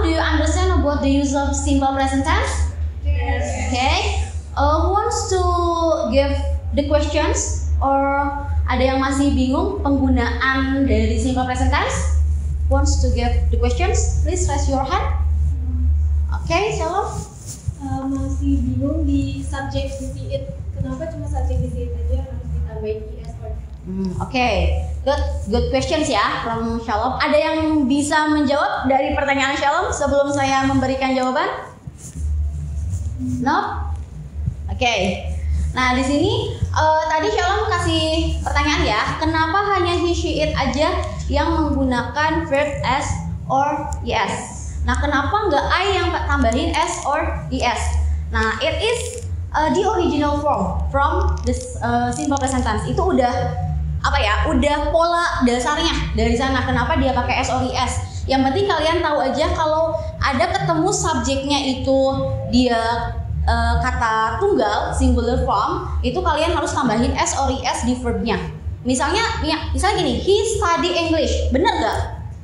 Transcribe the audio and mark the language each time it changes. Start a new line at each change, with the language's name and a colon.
English: Do you understand about the use of simple present tense? Yes. Okay. Who wants to give the questions?
Indonesian: Or ada yang masih bingung penggunaan dari simple present tense?
English: Wants to give the questions? Please raise your hand. Okay, Shalom.
Indonesian: masih bingung di subject di it. Kenapa cuma subject di it aja harus ditambahin es or?
English: Okay, good questions ya from Shalom.
Indonesian: Ada yang bisa menjawab dari pertanyaan Shalom sebelum saya memberikan jawaban? No? Okay. Nah di sini tadi Shalom kasih pertanyaan ya. Kenapa hanya he, she, it aja yang menggunakan verb s or es? Nah kenapa nggak I yang tambahin s or es?
English: Nah it is the original form from the simple present tense.
Indonesian: Itu udah apa ya? Udah pola dasarnya dari sana. Kenapa dia pakai s or es? Yang penting kalian tahu aja kalau ada ketemu subjeknya itu dia kata tunggal singular form, itu kalian harus tambahin s or es di verbnya. Misalnya gini,
English: he study English,
Indonesian: bener gak?